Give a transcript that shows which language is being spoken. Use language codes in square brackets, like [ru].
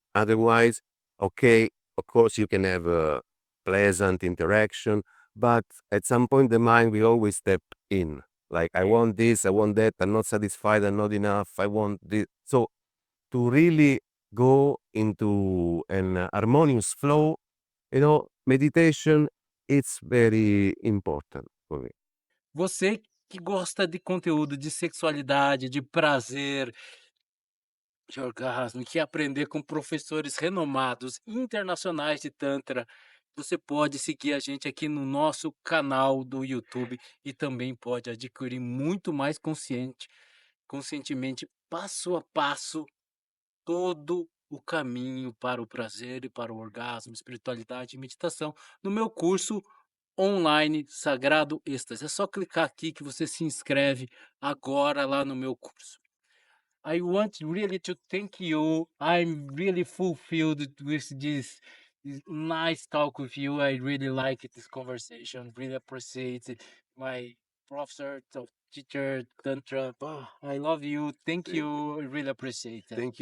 [en] Otherwise, okay, of course, you can have a pleasant interaction, but at some point, the mind will always step in. Like, I want this, I want that, I'm not satisfied, I'm not enough, I want this. So, to really go into an harmonious flow, meditation, it's very important for me. [pt] Você que gosta de conteúdo de sexualidade, de prazer, de orgasmo, que aprender com professores renomados internacionais de Tantra, você pode seguir a gente aqui no nosso canal do YouTube e também pode adquirir muito mais conscientemente, passo a passo, todo o caminho para o prazer e para o orgasmo, espiritualidade e meditação no meu curso online Sagrado Êxtase. É só clicar aqui que você se inscreve agora lá no meu curso. [en] I want really to thank you. I'm really fulfilled with this nice talk with you. I really like this conversation. Really appreciate it. My professor, teacher, Tantra. Oh, I love you. Thank you. I really appreciate it.